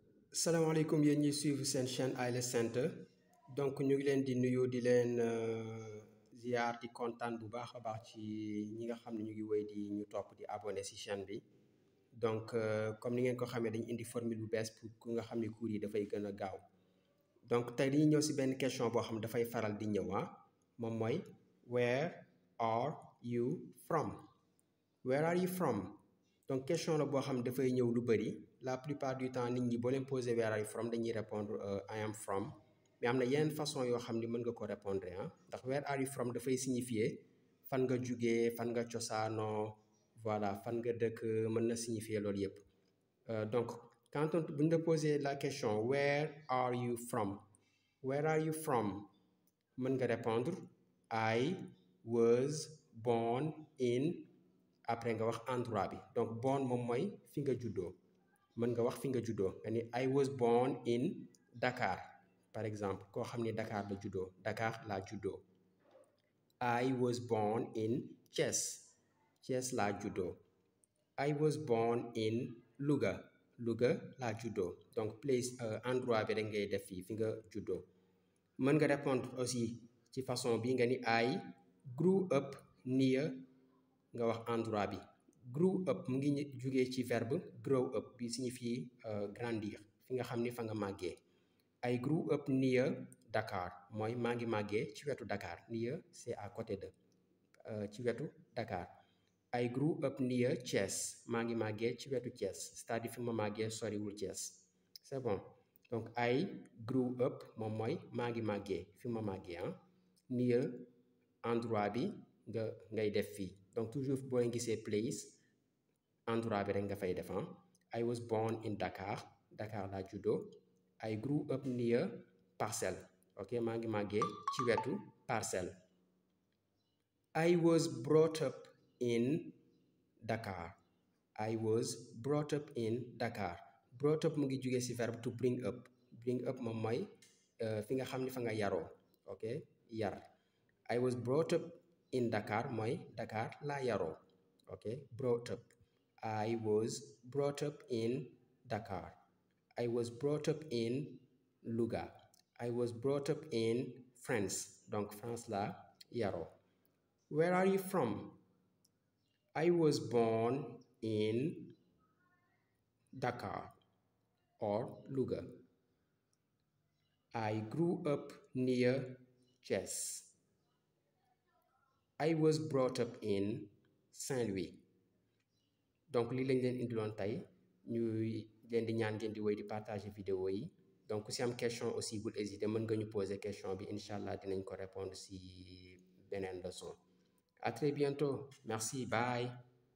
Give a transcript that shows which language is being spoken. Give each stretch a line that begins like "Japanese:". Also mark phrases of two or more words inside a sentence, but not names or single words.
Wolof: salaamaaleykum yéen ñi suivre seen chaîne Anglais Center donc ñu ngi leen di nuyu di leen ziar di kontaan bu baax a baax ci ñi nga xam ne ñu ngi wéy di ñu topp di abonné ci chaîne bi donc comme ni ngeen ko xamee dañu indi formule bu bees pour ku nga xam ne cours yi dafay gën a gaaw donc tey dañuy ñëw ci benn question boo xam ne dafay faral di ñëw moom mooy
English: where are you from? Where are you from?
Wolof: donc question la boo xam ne dafay ñëw lu bëri
French: la plupart du temps
Wolof: nit ñi boo leen posé
English: where are you from
Wolof: dañuy répondre
English: I am from
Wolof: mais am na yeneen façon yoo xam ni mën nga ko répondre ndax
English: where are you from
Wolof: dafay signifier fan nga jugee fan nga cosaanoo voilà fan nga dëkk mën na signifier loolu yëpp donc
French: quand on
Wolof: bu ñu la
French: posé la question
English: where are you from? Where are you from?
Wolof: mën nga répondre
English: I was born in
Wolof: après nga wax endroit bi donc born moom mooy fi nga juddoo mën nga wax fi nga juddoo nga ni
English: I was born in Dakar
French: par exemple
Wolof: koo xam ni Dakar la juddoo Dakar laa juddoo.
English: I was born in Thiès Thiès laa juddoo. I was born in Louga
Wolof: Louga laa juddoo donc place endroit bi rek ngay def fii fi nga juddoo. mën nga
French: répondre aussi
Wolof: ci façon bi nga ni
English: I grew up near
Wolof: nga wax endroit bi
English: grew up
Wolof: mu ngi jugee ci verbe
English: grow up
Wolof: bi
French: signifie grandir
Wolof: fi nga xam ni fa nga màggee.
English: I grew up near Dakar
Wolof: mooy maa ngi màggee ci wetu Dakar near
French: c'est à côté de
Wolof: ci wetu Dakar.
English: I grew up near Thiès
Wolof: maa ngi màggee ci wetu Thiès
French: c'est-à-dire
Wolof: fi ma màggee soriwul Thiès
French: c'est bon
Wolof: donc
English: I grew up
Wolof: moom mooy maa ngi màggee fi ma màggee near endroit bi ngay def fii donc toujours boo leen gisee place endroit bi rek nga fay def
English: I was born in Dakar
Wolof: Dakar laa juddoo.
English: I grew up near Parcelles
Wolof: ok maa ngi màggee ci wetu Parcelles.
English: I was brought up in Dakar I was brought up in Dakar brought up
Wolof: mu ngi jugee ci verbe
English: to bring up
Wolof: moom mooy fi nga xam ni fa nga yaroo ok yar.
English: I was brought up in Dakar
Wolof: mooy Dakar laa yaroo
English: ok brought up. I was brought up in Dakar. I was brought up in Louga. I was brought up in France donc
Wolof: France laa yaroo.
English: Where are you from? I was born in Dakar or Louga. I grew up near Thiès. I was brought up in Saint-Louis.
Wolof: donc lii lañ leen indiloon tey ñuy leen di ñaan ngeen di wéy di partager vidéo yi donc si am
French: question aussi
Wolof: bul hésiter mën nga ñu
French: poser question
Wolof: bi
Arabic: إن شاء الله
Wolof: dinañ ko répondre si beneen leçon.
French: À très bientôt merci bye.